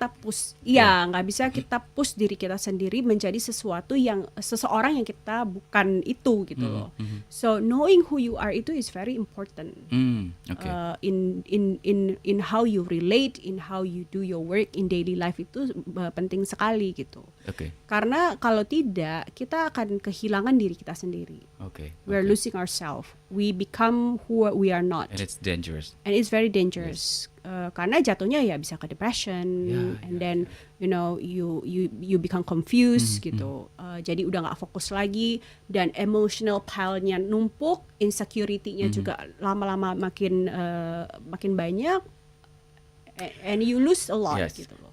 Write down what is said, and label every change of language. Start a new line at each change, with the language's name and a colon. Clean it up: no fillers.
Indonesian: kita push, nggak bisa kita push diri kita sendiri menjadi seseorang yang kita bukan itu gitu loh.
English: So knowing who you are
Indonesian: itu
English: is very important. Oke. In how you relate, in how you do your work in daily life
Indonesian: itu penting sekali gitu. Oke. Karena kalau tidak kita akan kehilangan diri kita sendiri. Oke.
English: We're losing ourselves. We become who we are not. And it's dangerous. And it's very dangerous.
Indonesian: karena jatuhnya ya bisa ke
English: depression, and then you become confused gitu. Jadi udah nggak fokus lagi, dan emotional pile-nya numpuk, insecurity-nya juga lama-lama makin banyak, and you lose a lot gitu loh.